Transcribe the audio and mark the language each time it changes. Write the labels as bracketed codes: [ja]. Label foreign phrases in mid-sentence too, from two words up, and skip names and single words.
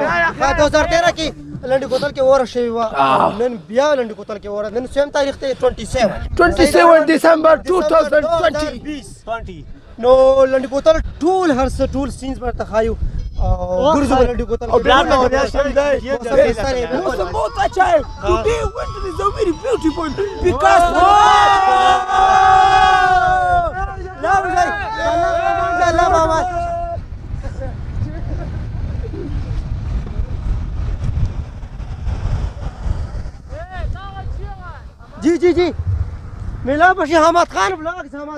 [ps] 2013 کې لنډې کوتل کې وره شوې وه نن بیا لنډې کوتل کې وره نن سویم تاریخ دی [en] 27 December 2020 [ps] نو لنډې کوتل ټول هر څه ټول سینز به درته ښایو ګرځو به لنډې کوتل [ur] موسم بہت اچھا ہے [en] today winter is a very beautiful because [ps] جی جی جی میلا بشي حماد خان بلاګ حماد